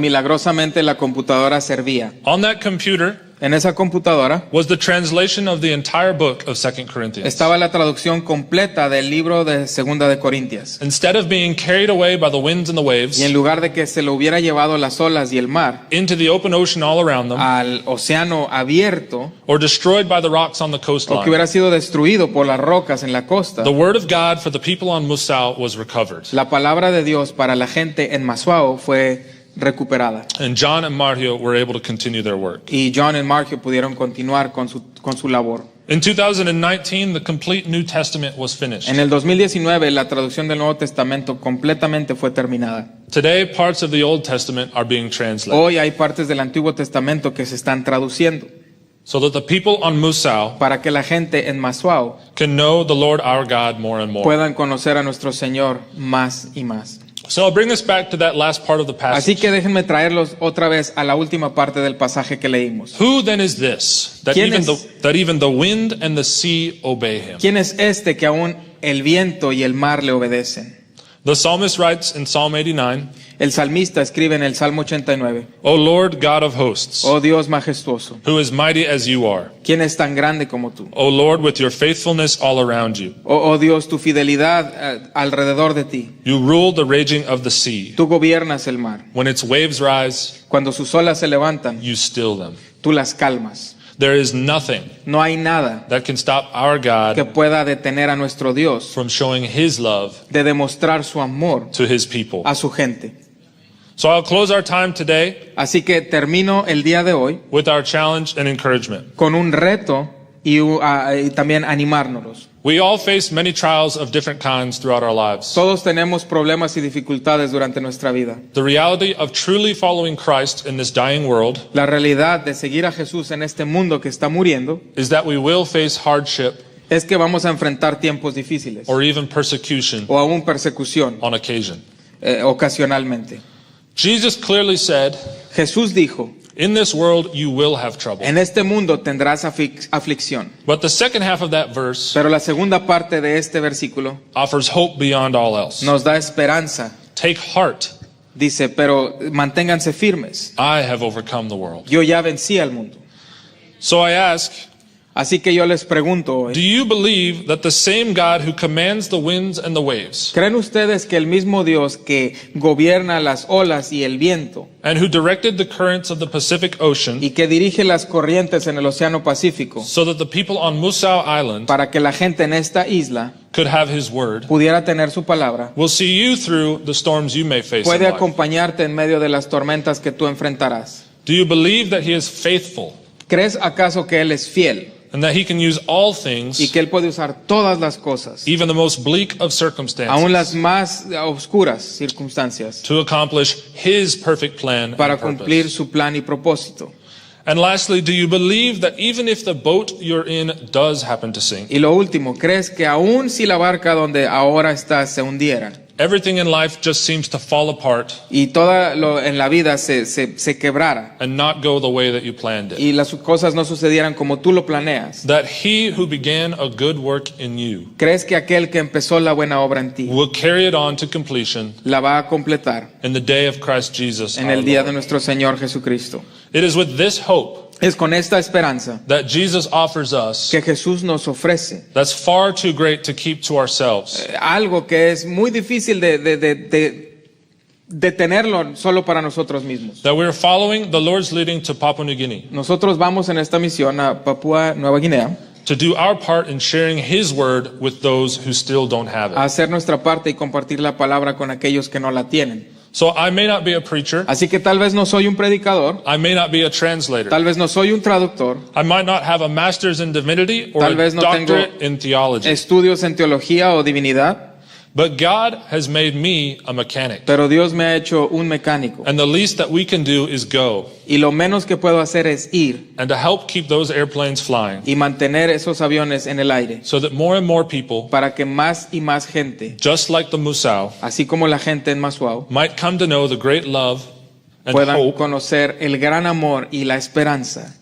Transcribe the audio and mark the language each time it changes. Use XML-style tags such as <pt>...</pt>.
<es>milagrosamente la computadora servía.</es> <en>On that computer</en> <es>En esa computadora</es> <en>was the translation of the entire book of 2 Corinthians.</en> <es>estaba la traducción completa del libro de Segunda de Corintias.</es> <en>Instead of being carried away by the winds and the waves</en> <es>Y en lugar de que se lo hubiera llevado las olas y el mar</es> <en>into the open ocean all around them,</en> <es>al océano abierto,</es> <en>or destroyed by the rocks on the</en> <es>o que</es> <en>coastline,</en> <es>hubiera sido destruido por las rocas en la costa,</es> <en>the word of God for the people on Musau was recovered.</en> <es>la palabra de Dios para la gente en Masuao fue recuperada.</es> <en>And John and Mario were able to continue their work.</en> <es>Y John y Mark pudieron continuar con su labor.</es> <en>In 2019, the complete New Testament was finished.</en> <es>En el 2019 la traducción del Nuevo Testamento completamente fue terminada.</es> <en>Today, parts of the Old Testament are being translated</en> <es>Hoy hay partes del Antiguo Testamento que se están traduciendo</es> <en>so that the people on Musau</en> <es>para que la gente en Masuao</es> <en>can know the Lord our God more and more.</en> <es>puedan conocer a nuestro Señor más y más.</es> <en>So I'll bring us back to that last part of the</en> <es>Así</es> <en>passage.</en> <es>que déjenme traerlos otra vez a la última parte del pasaje que leímos.</es> <en>Who then is this that</en> <es>¿Quién</es> <en>even</en> <es>es?</es> <en>that even the wind and the sea obey him?</en> <es>¿Quién es este que aún el viento y el mar le obedecen?</es> <en>The psalmist writes in Psalm 89,</en> <es>El salmista escribe en el Salmo 89,</es> <en>O Lord God of hosts,</en> <es>Oh Dios majestuoso,</es> <en>who is mighty as you are.</en> <es>¿quién es tan grande como tú?</es> <en>O Lord, with your faithfulness all around you.</en> <es>Oh Dios, tu fidelidad alrededor de ti.</es> <en>You rule the raging of the sea.</en> <es>Tú gobiernas el mar.</es> <en>When its waves rise,</en> <es>Cuando sus olas se levantan,</es> <en>you still them.</en> <es>tú las calmas.</es> <en>There is nothing</en> <es>No hay nada</es> <en>that can stop our</en> <es>que</es> <en>God</en> <es>pueda detener a nuestro Dios</es> <en>from showing his love</en> <es>de demostrar su amor</es> <en>to his people.</en> <es>a su gente.</es> <en>So I'll close our time today</en> <es>Así que termino el día de hoy</es> <en>with our challenge and encouragement.</en> <es>con un reto y también animárnoslos.</es> <en>We all face many trials of different kinds throughout our lives.</en> <es>Todos tenemos problemas y dificultades durante nuestra vida.</es> <en>The reality of truly following Christ in this dying world</en> <es>La realidad de seguir a Jesús en este mundo que está muriendo</es> <en>is that we will face hardship</en> <es>es que vamos a enfrentar tiempos difíciles</es> <en>or even persecution</en> <es>o aún persecución</es> <en>on occasion.</en> <es>ocasionalmente.</es> <en>Jesus clearly said,</en> <es>Jesús dijo,</es> <en>in this world you will have trouble.</en> <es>en este mundo tendrás aflicción.</es> <en>But the second half of that verse</en> <es>Pero la segunda parte de este versículo</es> <en>offers hope beyond all else.</en> <es>nos da esperanza.</es> <en>Take heart,</en> <es>Dice, pero manténganse firmes.</es> <en>I have overcome the world.</en> <es>Yo ya vencí al mundo.</es> <en>So I ask,</en> <es>Así que yo les pregunto</es> <en>do</en> <es>hoy,</es> <en>you believe that the same God who commands the winds and the waves</en> <es>¿creen ustedes que el mismo Dios que gobierna las olas y el viento</es> <en>and who directed the currents of the Pacific Ocean</en> <es>y que dirige las corrientes en el Océano Pacífico</es> <en>so that the people on Musau Island</en> <es>para que la gente en esta isla</es> <en>could have his word,</en> <es>pudiera tener su palabra,</es> <en>will see you through the storms you may face in</en> <es>puede</es> <en>life?</en> <es>acompañarte en medio de las tormentas que tú enfrentarás?</es> <en>Do you believe that he is faithful</en> <es>¿Crees acaso que Él es fiel</es> <en>and that he can use all</en> <es>y</es> <en>things,</en> <es>que Él puede usar todas las cosas,</es> <en>even the most bleak of</en> <es>aún</es> <en>circumstances,</en> <es>las más oscuras circunstancias,</es> <en>to accomplish his perfect plan</en> <es>para</es> <en>and</en> <es>cumplir</es> <en>purpose?</en> <es>su plan y propósito?</es> <en>And lastly, do you believe that even if the boat you're in does happen to sink,</en> <es>Y lo último, ¿crees que aún si la barca donde ahora estás se hundiera</es> <en>everything in life just seems to fall apart</en> <es>y todo lo en la vida se quebrara</es> <en>and not go the way that you planned it?</en> <es>y las cosas no sucedieran como tú lo planeas?</es> <en>That he who began a good work in you</en> <es>¿Crees que aquel que empezó la buena obra en ti</es> <en>will carry it on to completion</en> <es>la va a completar</es> <en>in the day of Christ Jesus</en> <es>en</es> <en>our</en> <es>el día</es> <en>Lord?</en> <es>de nuestro Señor Jesucristo?</es> <en>It is with this hope</en> <es>Es con esta esperanza</es> <en>that Jesus offers us</en> <es>que Jesús nos ofrece</es> <en>that's far too great to keep to ourselves.</en> <es>algo que es muy difícil de tenerlo solo para nosotros mismos.</es> <en>That we're following the Lord's leading to Papua New Guinea</en> <es>Nosotros vamos en esta misión a Papúa Nueva Guinea</es> <en>to do our part in sharing his word with those who still don't have</en> <es>a</es> <en>it.</en> <es>hacer nuestra parte y compartir la palabra con aquellos que no la tienen.</es> <en>So I may not be a preacher.</en> <es>Así que tal vez no soy un predicador,</es> <en>I may not be a translator.</en> <es>tal vez no soy un traductor,</es> <en>I might not have a master's in divinity or</en> <es>Tal</es> <en>a</en> <es>vez no</es> <en>doctorate</en> <es>tengo</es> <en>in theology.</en> <es>estudios en teología o divinidad,</es> <en>But God has made me a mechanic.</en> <es>pero Dios me ha hecho un mecánico.</es> <en>And the least that we can do is go</en> <es>Y lo menos que puedo hacer es ir</es> <en>and to help keep those airplanes flying</en> <es>y mantener esos aviones en el aire</es> <en>so that more and more people,</en> <es>para que más y más gente,</es> <en>just like the Musau,</en> <es>así como la gente en Masuau,</es> <en>might come to know the great love and</en> <es>puedan</es> <en>hope</en> <es>conocer el gran amor y la esperanza</es>